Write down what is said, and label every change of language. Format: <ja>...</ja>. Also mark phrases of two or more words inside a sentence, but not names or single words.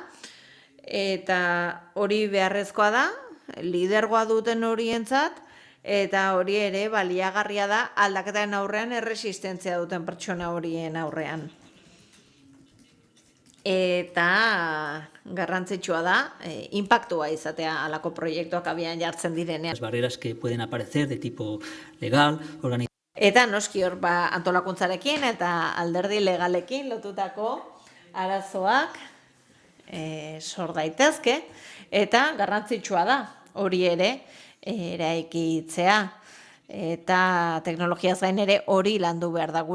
<eu>Eta hori beharrezkoa da, lidergoa duten horientzat, eta hori ere baliagarria da aldaketaren aurrean erresistentzia duten pertsona horien aurrean. Eta garrantzitsua da, inpaktua izatea alako proiektuak abian jartzen direnean.</eu> <es>Las barreras que pueden aparecer de tipo legal,</es> <eu>Eta noski hor antolakuntzarekin eta alderdi legalekin lotutako arazoak sor daitezke, eta garrantzitsua da hori ere eraikitzea. Eta teknologiaz gain ere hori landu behar da.</eu>